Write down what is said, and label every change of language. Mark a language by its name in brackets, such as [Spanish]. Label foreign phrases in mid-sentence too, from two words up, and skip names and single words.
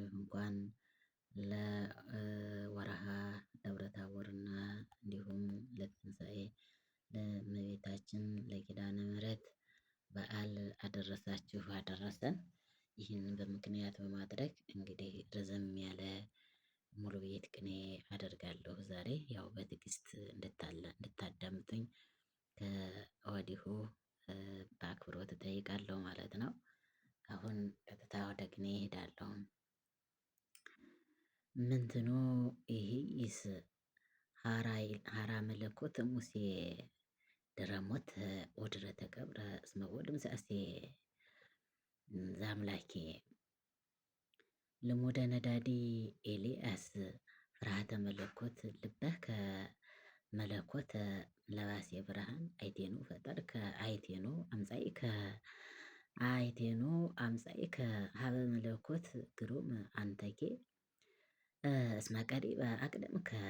[Amharic] እንኳን ለወርሃ ደብረ ታቦርና እንዲሁም ለትንሣኤ ለእመቤታችን ለኪዳነ ምሕረት በዓል አደረሳችሁ አደረሰን። ይህንን በምክንያት በማድረግ እንግዲህ ረዘም ያለ ሙሉ ቤት ቅኔ አደርጋለሁ ዛሬ። ያው በትዕግስት እንድታለ-፣ እንድታዳምጡኝ ከወዲሁ፣ እ፣ በአክብሮት እጠይቃለሁ ማለት ነው። አሁን ቀጥታ ወደ ቅኔ እሄዳለሁ። [Geez] ምንትኑ ይሂይስ ሐራይ-፣ ሐራ መለኮት ሙሴ ድረሞት ወድረ ተቀብረ እስመ ወልድ ምስአሴ ዘአምላኬ። ልሙደ ነዳዲ ኤልያስ ፍርሃተ መለኮት ልበከ መለኮተ ለባሴ ብርሃን አይቴኑ ፈጠርከ አይቴኑ አምጻኢከ አይቴኑ አምጻኢከ ሀበ መለኮት ግሩም አንተኬ፣ እ፣ እስመ ቀዲበ አቅደምከ፣